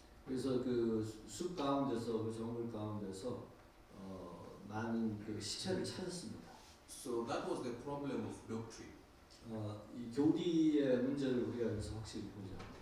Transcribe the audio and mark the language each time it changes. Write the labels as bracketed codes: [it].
[ko] 그래서 숲 가운데서 정글 가운데서 많은 시체를 찾았습니다. [en] So that was the problem of doctrine. [ko] 이 교리의 문제를 우리가 여기서 확실히 보자.